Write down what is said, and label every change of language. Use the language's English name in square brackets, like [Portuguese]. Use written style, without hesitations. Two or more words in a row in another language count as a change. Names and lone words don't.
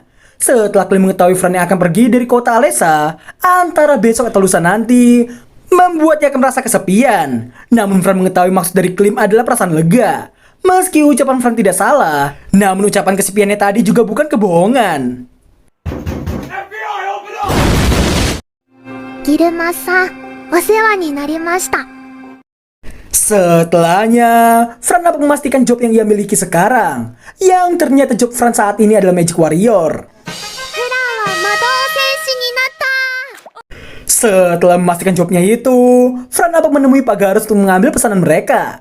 [Indonesian] Setelah Klim mengetahui Fran yang akan pergi dari kota Alessa, antara besok atau lusa nanti, membuatnya akan merasa kesepian. Namun Fran mengetahui maksud dari Klim adalah perasaan lega. Meski ucapan Fran tidak salah, namun ucapan kesepiannya tadi juga bukan kebohongan. [English] FBI, open up! [Japanese] ギルマさん、お世話になりました. [Indonesian] Setelahnya, Fran dapat memastikan job yang ia miliki sekarang. Yang ternyata job Fran saat ini adalah [English] Magic Warrior. [Indonesian] Setelah memastikan jobnya itu, Fran dapat menemui Pak Garus untuk mengambil pesanan mereka.